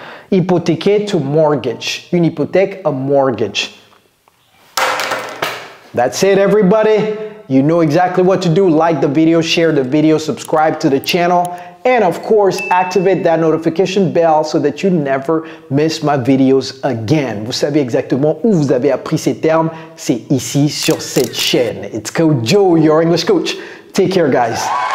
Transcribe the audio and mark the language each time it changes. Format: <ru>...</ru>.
<fr>Hypothéquer</fr> <en>to mortgage.</en> <fr>Une hypothèque,</fr> <en>a mortgage. That's it, everybody. You know exactly what to do. Like the video, share the video, subscribe to the channel, and of course, activate that notification bell so that you never miss my videos again.</en> <fr>Vous savez exactement où vous avez appris ces termes. C'est ici sur cette chaîne.</fr> <en>It's Coach Joe, your English coach. Take care, guys.</en>